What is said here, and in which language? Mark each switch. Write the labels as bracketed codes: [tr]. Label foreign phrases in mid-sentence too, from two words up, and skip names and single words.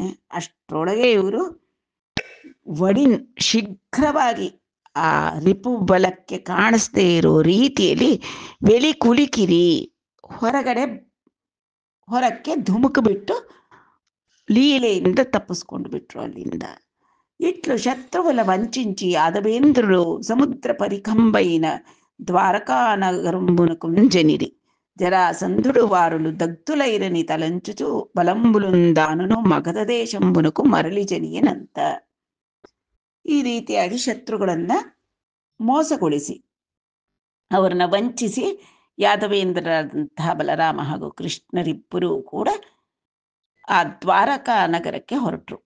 [kn] ಅಷ್ಟರೊಳಗೆ ಇವರು ವಡಿನ್ ಶೀಘ್ರವಾಗಿ ಆ ರಿಪು ಬಲಕ್ಕೆ ಕಾಣಿಸ್ದೇ ಇರೋ ರೀತಿಯಲ್ಲಿ ಬೆಲಿ ಕುಲಿಕಿರಿ ಹೊರಕ್ಕೆ ಧುಮುಕು ಬಿಟ್ಟು ಲೀಲೆಯಿಂದ ತಪ್ಪಿಸ್ಕೊಂಡು ಬಿಟ್ರು ಅಲ್ಲಿಂದ. [te] ఇట్లు శత్రువుల వంచించి యాదవేంద్రులు సముద్ర పరికంబైన ద్వారకా నగరంబునకు జనిరి. జరాసంధుడు వారులు దగ్ధులైరని తలంచుచు బలంబులుందానను మగధ దేశంబునకు మరళి జనియనంత. [kn] ಈ ರೀತಿಯಾಗಿ ಶತ್ರುಗಳನ್ನ ಮೋಸಗೊಳಿಸಿ, ಅವರನ್ನ ವಂಚಿಸಿ ಯಾದವೇಂದ್ರರಾದಂತಹ ಬಲರಾಮ ಹಾಗೂ ಕೃಷ್ಣರಿಬ್ಬರೂ ಕೂಡ ಆ ದ್ವಾರಕಾ ನಗರಕ್ಕೆ ಹೊರಟರು.